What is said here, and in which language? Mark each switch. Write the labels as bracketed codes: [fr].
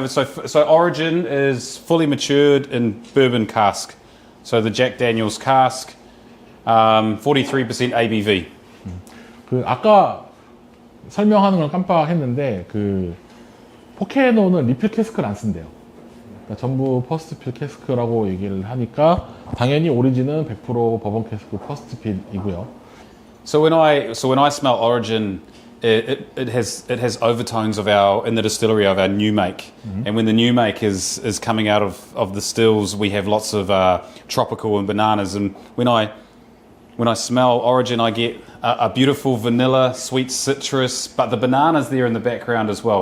[en] So Origin is fully matured in bourbon cask. So the Jack Daniel's cask, 43% ABV. [ko] 그 아까 설명하는 걸 깜빡했는데 그 포케노는 리필 캐스크를 안 쓴대요. 그러니까 전부 퍼스트 필 캐스크라고 얘기를 하니까 당연히 오리진은 100% 버번 캐스크 퍼스트 필이고요. [en] So when I smell Origin, it has overtones of in the distillery of our new make, and when the new make is coming out of the stills, we have lots of tropical and bananas. And when I smell Origin, I get a beautiful vanilla, sweet citrus, but the banana's there in the background as well.